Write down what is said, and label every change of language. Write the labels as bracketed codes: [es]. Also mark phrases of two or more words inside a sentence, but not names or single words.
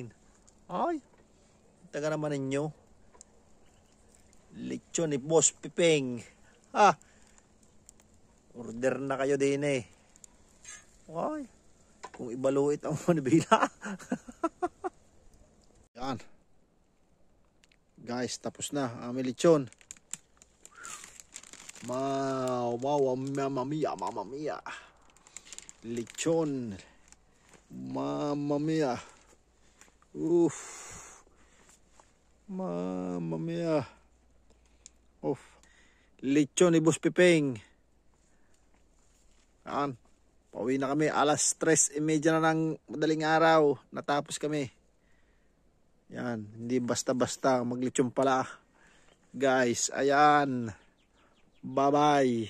[tl] Ay, taga naman ninyo. Lechon ni Boss Piping. Ha? Order na kayo din eh. Ay, kung ibaluit ang manibila. Yan. Guys, tapos na ang aming lechon. [it] Mamma mia. Lechon. Mamma mia. Uff. Mamma mia. Uff. [tl] Lechon ni Boss Piping. Yan. Pauwi na kami. Alas 3:30 na ng madaling araw. Natapos kami. Yan. Hindi basta-basta maglechon pala. Guys, ayan. Bye-bye.